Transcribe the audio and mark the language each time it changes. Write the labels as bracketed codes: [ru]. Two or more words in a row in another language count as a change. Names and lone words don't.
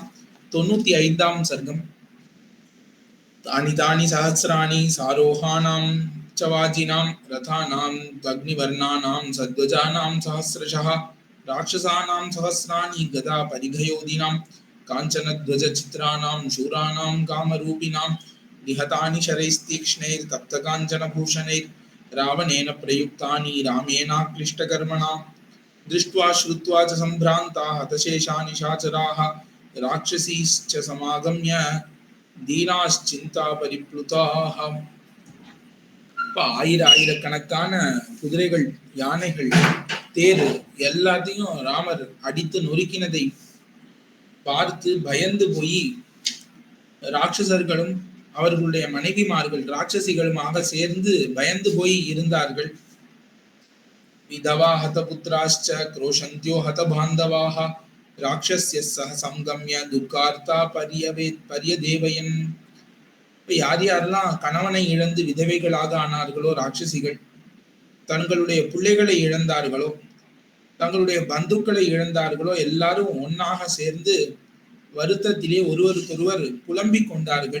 [ta] 95ஆம் சர்க்கம். [sa] तानि तानि सहस्राणि सारोहाणां सवाजिनां रथानाम् अग्निवर्णानां सध्वजानाम् सहस्रशः राक्षसानां सहस्राणि गदा परिघयोधिनाम् काञ्चनध्वज चित्राणां शूराणां कामरूपिणाम् निहतानि शरैस्तीक्ष्णैर् तप्तकाञ्चनभूषणैर् रावणेन प्रयुक्तानि रामेणाक्लिष्टकर्मणा दृष्ट्वा श्रुत्वा च सम्भ्रान्ताः हतशेषानि निशाचराः राक्षसीश्च समागम्य दीनाश्चिन्ता परिप्लुताः. [ta] ஆயிரக்கணக்கான குதிரைகள், யானைகள், தேர் எல்லாத்தையும் ராமர் அடித்து நொறுக்கினதை பார்த்து பயந்து போய் ராட்சசர்களும் அவர்களுடைய மனைவிமார்கள் ராட்சசிகளுமாக சேர்ந்து பயந்து போய் இருந்தார்கள். [sa] विधवा हतपुत्राश्च क्रोशन्त्यो हतबान्धवाः राक्षस्य सह संगम्य दुःखार्ता पर्यदेवयन्. [ta] யார் யாரெல்லாம் கணவனை இழந்து விதவைகளாக ஆனார்களோ ராட்சசிகள், தங்களுடைய பிள்ளைகளை இழந்தார்களோ, தங்களுடைய பந்துக்களை இழந்தார்களோ, எல்லாரும் ஒன்னாக சேர்ந்து வருத்தத்திலே ஒருவருக்கொருவர் புலம்பிக் கொண்டார்கள்.